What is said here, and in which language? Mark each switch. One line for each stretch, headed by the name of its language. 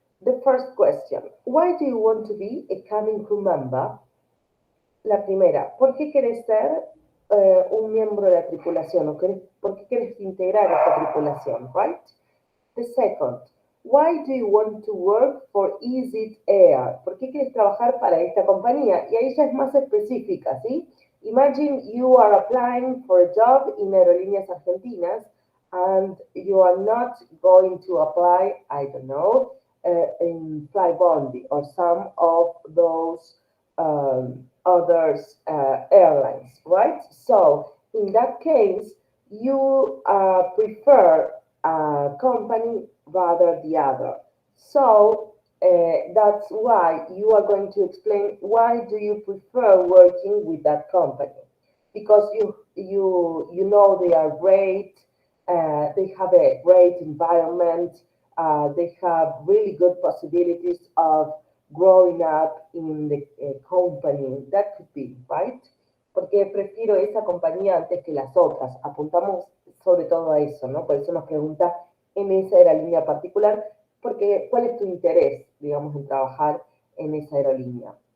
English: The first question. Why do you want to be a cabin crew member?
Spanish: La primera, ¿por qué querés ser un miembro de la tripulación? ¿Por qué querés integrar esta tripulación?
English: Right? The second, why do you want to work for EasyJet Air?
Spanish: ¿Por qué quieres trabajar para esta compañía? Y ahí ya es más específica, ¿sí?
English: Imagine you are applying for a job in Aerolíneas Argentinas and you are not going to apply, I don't know, in Flybondi or some of those others airlines, right? So in that case, you prefer a company rather the other. So that's why you are going to explain why do you prefer working with that company, because you know they are great, they have a great environment, they have really good possibilities of growing up in the company. That could be, right?
Spanish: Porque prefiero esa compañía antes que las otras. Apuntamos sobre todo a eso, ¿no? Por eso nos pregunta en esa aerolínea particular, porque ¿cuál es tu interés, digamos, en trabajar en esa aerolínea?